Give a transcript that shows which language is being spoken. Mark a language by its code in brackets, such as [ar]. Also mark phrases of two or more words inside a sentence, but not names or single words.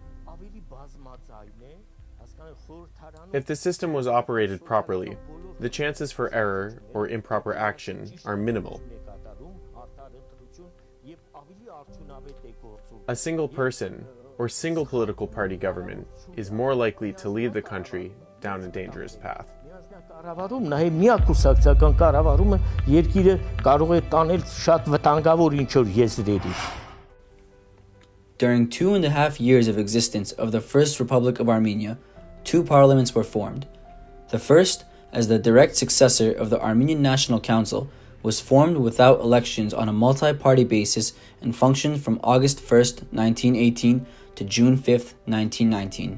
[en] If the system was operated properly, the chances for error or improper action are minimal. A single person or single political party government is more likely to lead the country down a dangerous path. [hy] Նաև միակ կուսակցական կառավարումը երկիրը կարող է տանել շատ վտանգավոր ինչ-որ եզրերի։ [en] During 2.5 years of existence of the First Republic of Armenia, 2 parliaments were formed. The first, as the direct successor of the Armenian National Council, was formed without elections on a multi-party basis and functioned from August 1st, 1918 to June 5th, 1919.